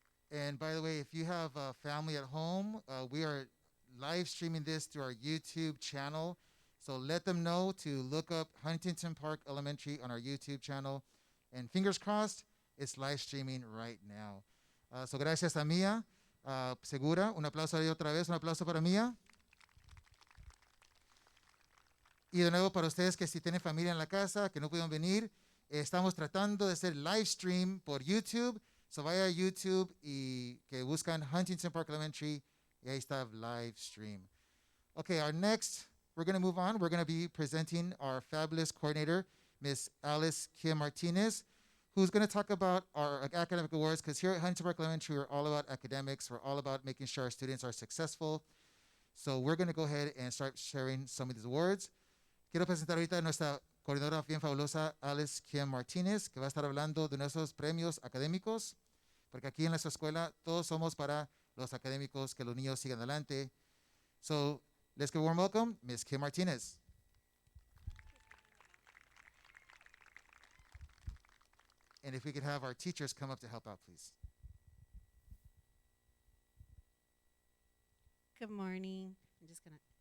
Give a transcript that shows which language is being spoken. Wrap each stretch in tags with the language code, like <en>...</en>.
<en>And by the way, if you have a family at home, we are live streaming this through our YouTube channel. So let them know to look up Huntington Park Elementary on our YouTube channel. And fingers crossed, it's live streaming right now.</en> <es>So gracias a Mia. Segura, un aplauso ahí otra vez, un aplauso para Mia. Y de nuevo para ustedes que si tienen familia en la casa, que no pudieron venir, estamos tratando de hacer live stream por YouTube. So vaya a YouTube y que buscan Huntington Park Elementary y ahí está live stream.</es> <en>Okay, we're going to move on. We're going to be presenting our fabulous coordinator, Miss Alice Kim Martinez, who's going to talk about our academic awards, because here at Huntington Park Elementary, we're all about academics. We're all about making sure our students are successful. So we're going to go ahead and start sharing some of these awards.</en> <es>Quiero presentar ahorita a nuestra coordinadora bien fabulosa, Alice Kim Martinez, que va a estar hablando de nuestros premios académicos, porque aquí en nuestra escuela todos somos para los académicos, que los niños sigan adelante.</es> <en>So let's give a warm welcome, Ms. Kim Martinez. And if we could have our teachers come up to help out, please. Good morning. I'm just gonna.</en>